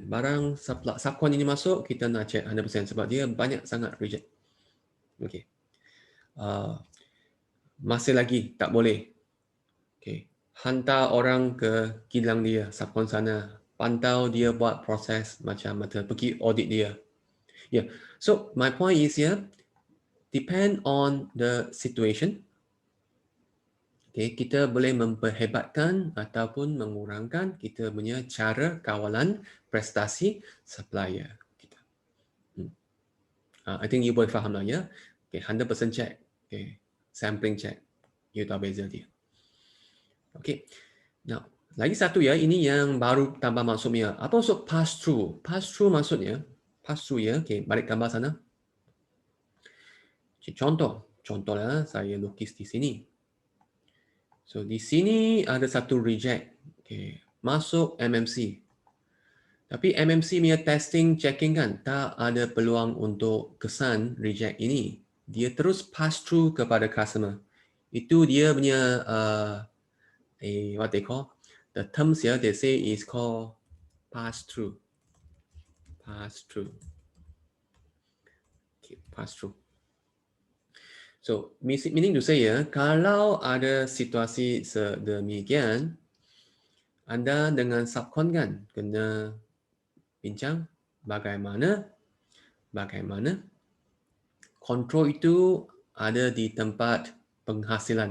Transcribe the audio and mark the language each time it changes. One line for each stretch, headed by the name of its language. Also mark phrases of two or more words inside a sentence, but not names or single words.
Malay: Barang subcon ini masuk, kita nak check 100% sebab dia banyak sangat reject. Okay. Masih lagi tak boleh. Okay. Hantar orang ke kilang dia, subcon sana. Pantau dia buat proses macam mana. Pergi audit dia. Yeah.
English: So, my point is here, depend on the situation.
Malay: Okay, kita boleh memperhebatkan ataupun mengurangkan kita punya cara kawalan prestasi supplier kita.
English: I think
Malay: you boleh faham lah ya. Okay, 100% check. Okay,
English: sampling check.
Malay: You tahu beza dia. Okay, now lagi satu ya, ini yang baru tambah maksudnya. Apa maksud
English: pass through? Pass through
Malay: maksudnya,
English: pass through
Malay: ya. Okay, balik gambar sana. Okay, contohnya saya lukis di sini. So di sini ada satu reject. Okay, masuk MMC. Tapi MMC punya
English: testing checking
Malay: kan tak ada peluang untuk kesan reject ini. Dia terus
English: pass through
Malay: kepada customer. Itu dia punya
English: what they call the terms here they say is called pass through. Pass through. Okay, pass through. So meaning to say
Malay: ya, kalau ada situasi sedemikian, anda dengan subcon kan kena bincang bagaimana kontrol itu ada di tempat penghasilan.